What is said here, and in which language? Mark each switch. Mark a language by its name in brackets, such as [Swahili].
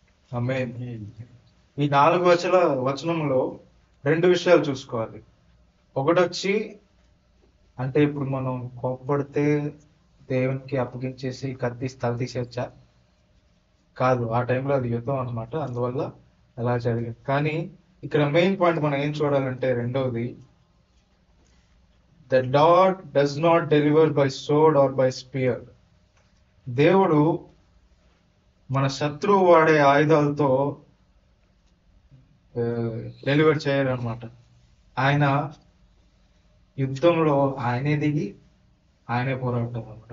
[Telugu] ఆమేన్. ఈ 4 వచనంలో 2 విషయాలు చూసుకోవాలి. ఒకటొచ్చి, అంటే ఇప్పుడు మనం కోప్పడితే దేవునికి అప్పగించేసి కత్తి తల తీసేయచ్చా? కాదు, ఆ టైంలో అది యుద్ధం అనమాట. అందువల్ల అలా జరిగింది. కానీ ఇక్కడ మెయిన్ పాయింట్ మనం ఏం చూడాలంటే, రెండవది, [English] the Lord does not deliver by sword or by spear. [Telugu] దేవుడు మన శత్రువు వాడే ఆయుధాలతో డెలివర్ చేయరనమాట. ఆయన యుద్ధంలో ఆయనే దిగి ఆయనే పోరాడతాం అనమాట.